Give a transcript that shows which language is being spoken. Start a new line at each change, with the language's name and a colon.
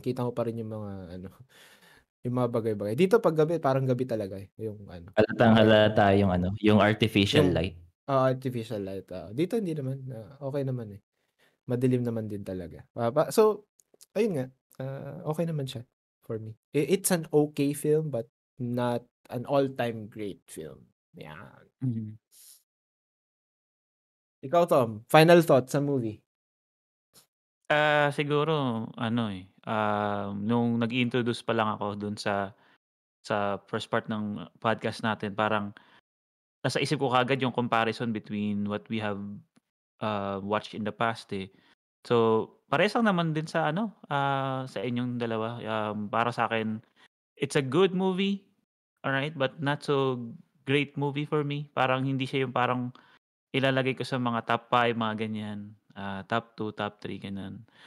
Filipino: Kita mo pa rin yung mga yung mga bagay-bagay. Dito paggabi parang gabi talaga eh, yung yung Halatang-halata yung yung artificial yung
English: light. artificial light.
Filipino: Dito hindi naman, okay naman eh. Madilim naman din talaga. So ayun nga, okay naman siya for me.
English: It's an okay film but not an all-time great film.
Filipino: Yan. Mhm. Ikaw, Tom, final thoughts sa movie? Siguro ano, eh, nung nag-i-introduce pa lang ako dun sa first part ng podcast natin, parang nasa isip ko kaagad yung
English: comparison between what we have, watched in the past,
Filipino: eh. So, parehas lang naman din sa ano, sa inyong dalawa. Para sa'kin,
English: it's a good movie, alright, but not so great movie for me.
Filipino: Parang hindi siya yung parang ilalagay ko sa mga top 5 mga ganyan, top 2, top 3 gano'n.